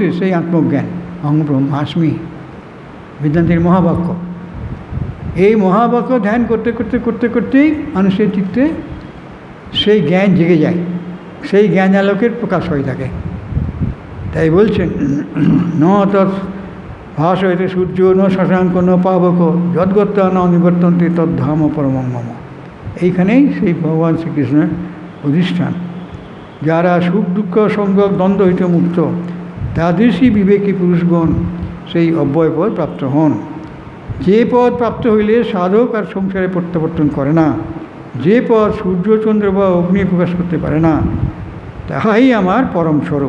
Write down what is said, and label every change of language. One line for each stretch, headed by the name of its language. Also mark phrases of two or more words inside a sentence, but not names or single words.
Bangla: সেই আত্মজ্ঞান
Sanskrit: অহং ব্রহ্মাস্মি
Bangla: বেদান্তের মহাবাক্য, এই মহাবাক্য ধ্যান করতে করতে করতে করতেই মানুষের চিত্তে সেই জ্ঞান জেগে যায়, সেই জ্ঞান আলোকের প্রকাশ হয়ে থাকে। তাই বলছেন
Sanskrit: ন তৎ ভাস হইতে সূর্য ন শশাঙ্ক ন পাবক যদ্গত্তা ন নিবর্তন্তে তদ্ধাম পরমং মম।
Bangla: এইখানেই সেই ভগবান শ্রীকৃষ্ণের অধিষ্ঠান। যারা সুখ দুঃখ সংযোগ দ্বন্দ্ব হইতে মুক্ত, তাদেরই বিবেকী পুরুষগণ সেই অব্যয় পদ প্রাপ্ত হন। যে পদ প্রাপ্ত হইলে সাধক আর সংসারে প্রত্যাবর্তন করে না, যে পদ সূর্যচন্দ্র বা অগ্নি প্রকাশ করতে পারে না, তাহাই আমার পরম স্বরূপ।